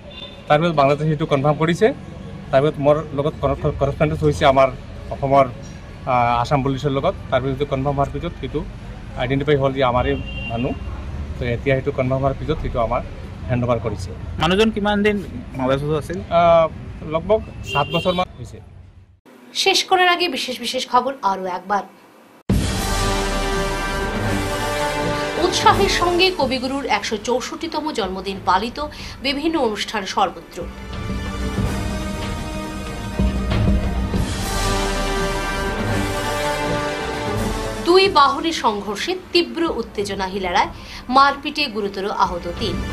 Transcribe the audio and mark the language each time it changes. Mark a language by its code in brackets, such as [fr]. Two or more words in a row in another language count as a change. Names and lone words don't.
[as] তাৰপিছত বাংলাদেশে সেইটো কনফাৰ্ম কৰিছে। তাৰপিছত মোৰ লগত কৰস্পণ্ডেঞ্চ হৈছে আমাৰ অসমৰ আসাম পুলিচৰ লগত। তাৰপিছত কনফাৰ্ম হোৱাৰ পিছত সেইটো আইডেণ্টিফাই হ'ল যে আমাৰে মানুহ। তো এতিয়া সেইটো কনফাৰ্ম হোৱাৰ পিছত সেইটো আমাৰ [en] hand over [as] কৰিছে। মানুহজন কিমান দিন বাংলাদেশত আছিল? লগভগ 7 বছৰমান হৈছে। [bn] শেষ করার আগে বিশেষ খবর আরো একবার। উৎসাহের সঙ্গে কবিগুরুর 164তম জন্মদিন পালিত, বিভিন্ন অনুষ্ঠান সর্বত্র। দুই বাহনের সংঘর্ষে তীব্র উত্তেজনা হিলাড়ায়, মারপিটে গুরুতর আহত 3।